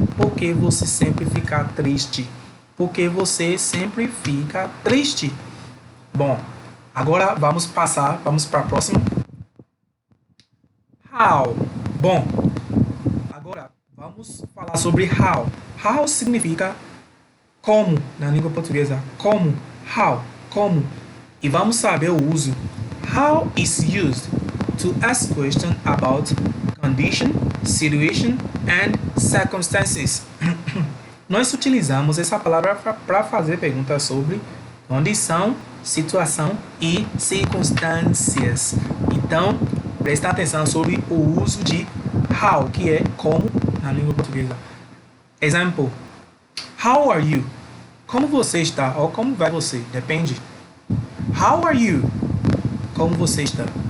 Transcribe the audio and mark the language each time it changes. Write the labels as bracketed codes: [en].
[pt] Por que você sempre fica triste? Por que você sempre fica triste? Bom, agora vamos para a próxima. How? Bom, agora vamos falar sobre how. How significa como na língua portuguesa. Como, how, como. E vamos saber o uso. [en] How is used to ask questions about condition, situation and circumstances. [pt] Nós utilizamos essa palavra para fazer perguntas sobre condição, situação e circunstâncias. Então, presta atenção sobre o uso de how, que é como na língua portuguesa. Example. [en] How are you? [pt] Como você está? Ou como vai você? Depende. How are you? Como você está?